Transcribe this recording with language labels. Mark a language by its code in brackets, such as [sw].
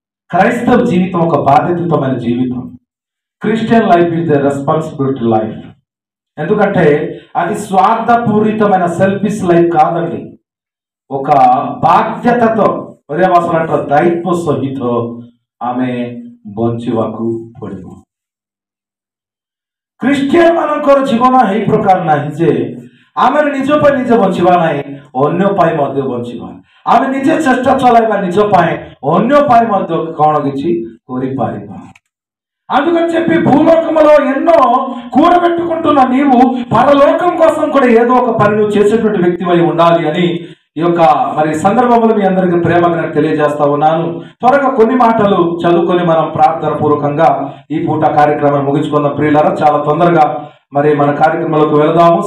[te] క్రైస్తవ జీవితం ఒక బాధ్యతమైన జీవితం. [en] Christian life is the responsibility life. [te] ఎందుకంటే అది స్వార్థపూరితమైన సెల్ఫిష్ లైఫ్ కాదండి. ఒక బాధ్యతతో, ఒరే వాసన అంటారు, దాయిత్వ సహిత ఆమె [or] ବଞ୍ଚିବାକୁ ପଡ଼ିବ। ଖ୍ରୀଷ୍ଟିଆନ ମାନଙ୍କର ଜୀବନ ଏହି ପ୍ରକାର ନାହିଁ ଯେ ଆମେ ନିଜ ପାଇଁ ନିଜେ ବଞ୍ଚିବା ନାହିଁ, ଅନ୍ୟ ପାଇଁ ମଧ୍ୟ ବଞ୍ଚିବା। ଆମେ ନିଜେ ଚେଷ୍ଟା ଚଳାଇବା ନିଜ ପାଇଁ, ଅନ୍ୟ ପାଇଁ ମଧ୍ୟ କଣ କିଛି କରିପାରିବା। [te] అందుకని చెప్పి భూలోకంలో ఎన్నో కూడబెట్టుకుంటున్న నీవు పరలోకం కోసం కూడా ఏదో ఒక పని నువ్వు చేసేటువంటి వ్యక్తివై ఉండాలి అని ఈ యొక్క మరి సందర్భంలో మీ అందరికీ ప్రేమగా నేను తెలియజేస్తా ఉన్నాను। త్వరగా కొన్ని మాటలు చదువుకొని మనం ప్రార్థన పూర్వకంగా ఈ పూట కార్యక్రమాన్ని ముగించుకున్న ప్రియులారా, చాలా తొందరగా మరి మన కార్యక్రమంలోకి వెళదాము।